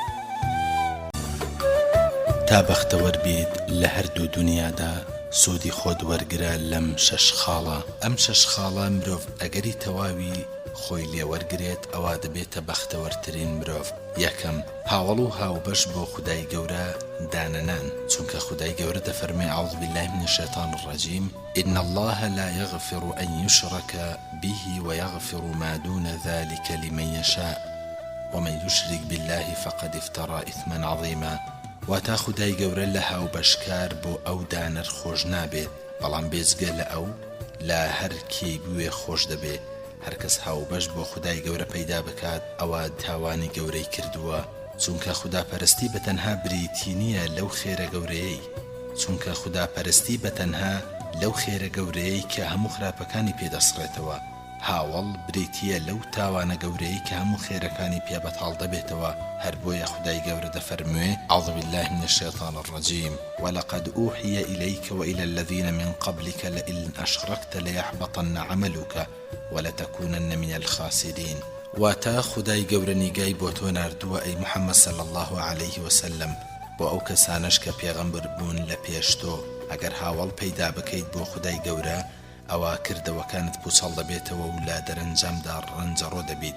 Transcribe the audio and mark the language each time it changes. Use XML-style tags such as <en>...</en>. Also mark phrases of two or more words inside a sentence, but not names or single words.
<ckb>تا بەختەوەر بیت لە هەردوو دنیادا سوودی خۆت وەرگرە لەم شەش خاڵە. ئەم شەش خاڵە مرۆڤ ئەگەری تەواوی خۆی لێوەرگرێت ئەوا دەبێتە بەختەوەرترین مرۆڤ. یەکەم، هاوڵ و هاوبەش بۆ خودای گەورە دانەنان، چونکە خودای گەورە دەفەرمێ</ckb> <ar>أعوذ بالله من الشيطان الرجيم إن الله لا يغفر أن يشرك به ويغفر ما دون ذلك لمن يشاء ومن يشرك بالله فقد افترى إثما عظيما.</ar> <ckb>واتا خودای گەورە لە هاوبەشکار بۆ ئەو دانەر خۆش نابێت، بەڵام بێجگە لە ئەو لە هەر کێی بوێ خۆش دەبێت. هەرکەس هاوبەش بۆ خودای گەورە پەیدا بکات ئەوە تاوانی گەورەی کردووە، چونکە خوداپەرستی بەتەنها بریتی نییە لەو خێرە گەورەیەی، چونکە خوداپەرستی بەتەنها لەو خێرە گەورەیەی کە هەموو خراپەکانی پێدەسڕێتەوە. هاوڵ بریتیە لەو تاوانە گەورەی کە هەموو خێرەکانی پێ بەتاڵ دەبێتەوە. هەر بۆیە خودای گەورە دەفەرموێ</ckb> <ar>أعوذ بالله من الشيطان الرجيم ولقد أوحي إليك وإلى الذين من قبلك لئن أشركت ليحبطن عملك ولتكونن من الخاسرين.</ar> <ckb>واتا خودای گەورە نیگای بۆ تۆ ناردووە ئەی محەممەد</ckb> <ar>صلی الله عليه وسلم</ar> <ckb>بۆ ئەو کەسانش کە پێغەمبەر بوون لە پێش تۆ. ئەگەر هاوڵ پەیدا بکەیت بۆ خودای گەورە ئەوە کردەوەکانت پوچەڵ دەبێتەوە و لە دەرەنجامدا ڕەنجەڕۆ دەبیت.</ckb>